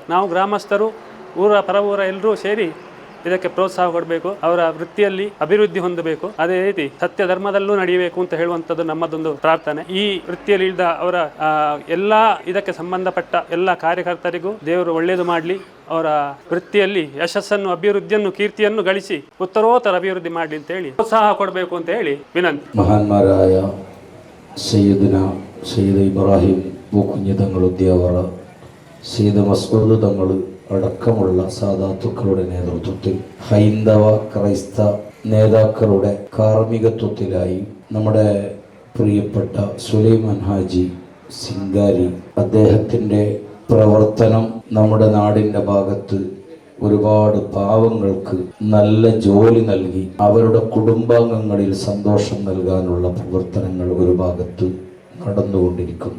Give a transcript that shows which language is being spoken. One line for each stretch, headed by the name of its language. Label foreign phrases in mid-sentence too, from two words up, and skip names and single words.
Kannada: ನಾವು ಗ್ರಾಮಸ್ಥರು, ಊರ ಪರವೂರ ಎಲ್ಲರೂ ಸೇರಿ ಇದಕ್ಕೆ ಪ್ರೋತ್ಸಾಹ ಕೊಡಬೇಕು, ಅವರ ವೃತ್ತಿಯಲ್ಲಿ ಅಭಿವೃದ್ಧಿ ಹೊಂದಬೇಕು, ಅದೇ ರೀತಿ ಸತ್ಯ ಧರ್ಮದಲ್ಲೂ ನಡೆಯಬೇಕು ಅಂತ ಹೇಳುವಂಥದ್ದು ನಮ್ಮದೊಂದು ಪ್ರಾರ್ಥನೆ. ಈ ವೃತ್ತಿಯಲ್ಲಿ ಇಳಿದ ಅವರ ಎಲ್ಲ ಇದಕ್ಕೆ ಸಂಬಂಧಪಟ್ಟ ಎಲ್ಲ ಕಾರ್ಯಕರ್ತರಿಗೂ ದೇವರು ಒಳ್ಳೆಯದು ಮಾಡಲಿ, ಅವರ ವೃತ್ತಿಯಲ್ಲಿ ಯಶಸ್ಸನ್ನು, ಅಭಿವೃದ್ಧಿಯನ್ನು, ಕೀರ್ತಿಯನ್ನು ಗಳಿಸಿ ಉತ್ತರೋತ್ತರ ಅಭಿವೃದ್ಧಿ ಮಾಡಲಿ ಅಂತ ಹೇಳಿ ಪ್ರೋತ್ಸಾಹ ಕೊಡಬೇಕು ಅಂತ ಹೇಳಿ ವಿನಂತಿ.
Malayalam: മഹാന്മാരായ സയ്യിദ് ഇബ്രാഹിം പൂക്കുഞ്ഞി തങ്ങൾ ഉദ്യാവറ, സയ്യിദ് മസ്ഊദ് തങ്ങൾ അടക്കമുള്ള സാദാത്തുക്കളുടെ നേതൃത്വത്തിൽ ഹൈന്ദവ ക്രൈസ്തവ നേതാക്കളുടെ കാർമ്മികത്വത്തിലായി നമ്മുടെ പ്രിയപ്പെട്ട സുലൈമാൻ ഹാജി സിംഗാരി, അദ്ദേഹത്തിൻ്റെ പ്രവർത്തനം നമ്മുടെ നാടിൻ്റെ ഭാഗത്ത് ഒരുപാട് പാവങ്ങൾക്ക് നല്ല ജോലി നൽകി അവരുടെ കുടുംബാംഗങ്ങളിൽ സന്തോഷം നൽകാനുള്ള പ്രവർത്തനങ്ങൾ ഒരു ഭാഗത്ത് നടന്നുകൊണ്ടിരിക്കുന്നു.